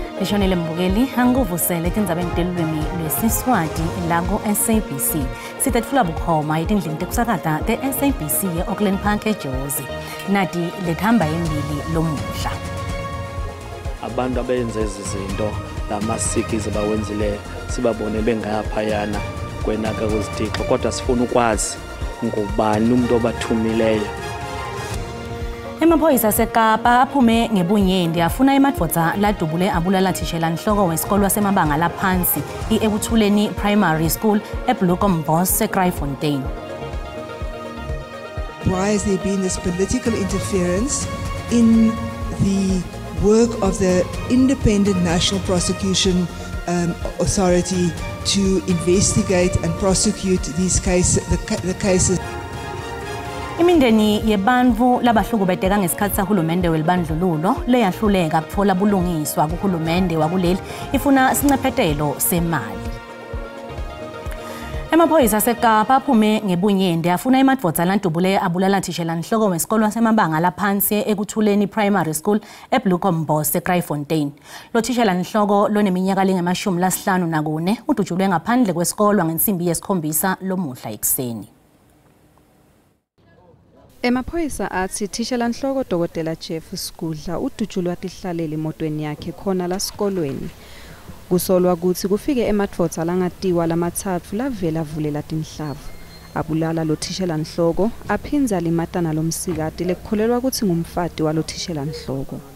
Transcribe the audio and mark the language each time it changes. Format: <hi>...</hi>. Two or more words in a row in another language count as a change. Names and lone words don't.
<ss>Lishonile Mbukeli anguvusele tindzabeni telulwimi lwesiSwati la ku-SABC. Sitetfula bukhoma etindlini tekusakata te-SABC ye-Auckland Park eJozi. Nati lethamba yembili lomuhla. Abantu abenze izinto lamasikizi bawenzile sibabone bengaphayana kwenaka kwezithixo kodwa sifuna ukwazi ngubani umuntu obathumileyo. Emaphoyisa aseKapa aphume ngebunyendi afuna emadvodza ladubule abulala thishela nhloko wesikole wasemabanga laphansi i-Ebuthuleni Primary School eBlucomboss eKrytfontein.</ss> <en>Why has there been this political interference in the work of the Independent National Prosecution Authority to investigate and prosecute these cases, the cases?</en> <ss>Imindeni yebantfu labahlukubeteka ngesikhathi sahulumende welibandlululo leyahluleka kutfola bulungiswa kuhulumende wakuleli ifuna sincephetelo semali. Emaphoyisa aseKapa aphume ngebunyendi afuna emadvodza ladubule abulala thishela nhloko wesikole wasemabanga laphansi eKuthuleni Primary School eBlucomboss eKrytfontein. Lo thishela nhloko loneminyaka lengama-54 udutshulwe ngaphandle kwesikole ngensimbi yesikhombisa lomuhla ekuseni. Emaphoyisa athi thishela nhloko Dr. Jeff Skudla udutshulwa tihlalele emotweni yakhe khona la sikolweni. Kusolwa ukuthi kufike emadvodza langatiwa lamathathu lavela vulela tinhlavu. Abulala lo thishela nhloko aphinza limatana lomsikati lekukholelwa ukuthi ngumfati walo thishela nhloko.</ss>